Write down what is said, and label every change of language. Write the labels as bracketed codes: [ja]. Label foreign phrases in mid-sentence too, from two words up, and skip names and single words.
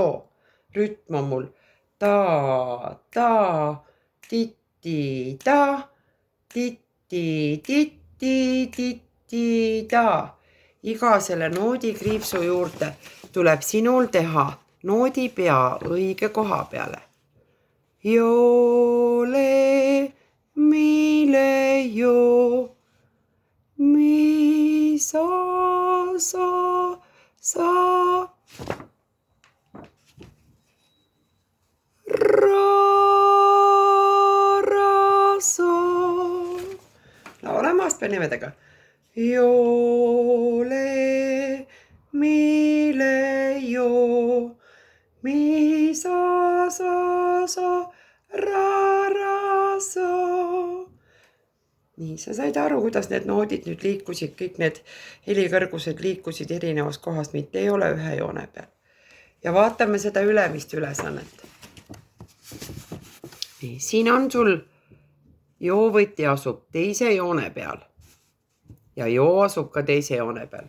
[et] Rütm on mul ta, titi, ta, titi, ta. Iga selle noodi kriipsu juurde tuleb sinul teha noodi pea õige koha peale. Jo, le, mi, le, jo, mi, sa, laulame astmenimedega. Jo, le, mi, le, jo, mi, sa, so, ra, so. Nii, sa said aru, kuidas need noodid nüüd liikusid, kõik need helikõrgused liikusid erinevas kohas, mitte ei ole ühe joone peal. Ja vaatame seda ülemist ülesannet. Nii, siin on sul joovõti asub teise joone peal ja joo asub ka teise joone peal.